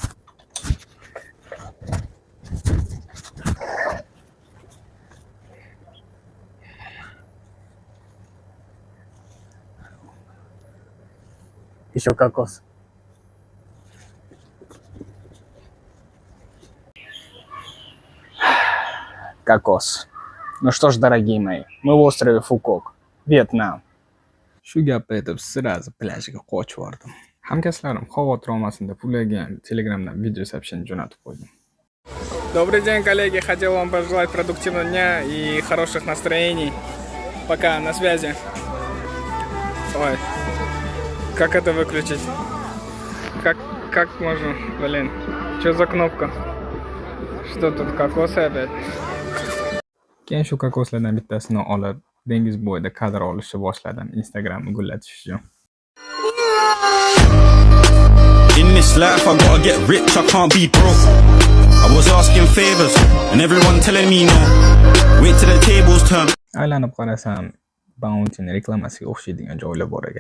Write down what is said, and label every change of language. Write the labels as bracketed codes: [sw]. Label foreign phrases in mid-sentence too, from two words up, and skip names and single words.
[ru] Еще кокос. [uz] Kokos. [ru] Ну что ж, дорогие мои, мы в острове Фукок, Vyetnam. [uz] Shu gapni aytib, sirazi plyajga qochib bordim. Hamkasblarim xavotir olmasin deb ularga Telegramdan [ru] video сообщение [uz] jo'natib qo'ydim. [ru] Добрый день, коллеги. Хотел вам пожелать продуктивного дня и хороших настроений. Пока, на связи. Ой, как это выключить? Как можно? Блин, что за кнопка? Что тут, кокосы опять? [uz] Keyin shu kokoslardan bittasini olib, dengiz bo'yida kadr olishni boshladim Instagramni gullatish uchun. [en] In this life I gotta get rich, I can't be broke. I was asking favors and everyone telling me no. Wait till the tables turn. [uz] Aylanib qarasam, Bounty'ni reklamasiga o'xshaydigan joylar bor ekan.